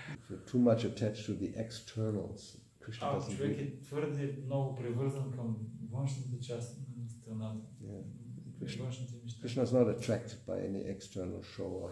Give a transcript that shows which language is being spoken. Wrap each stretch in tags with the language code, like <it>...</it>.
<en>Too much attached to the externals.</en> <bg>Човек е твърде много привързан към външната част на страната. външните неща.</bg> <en>Krishna is not attracted by any external show or</en>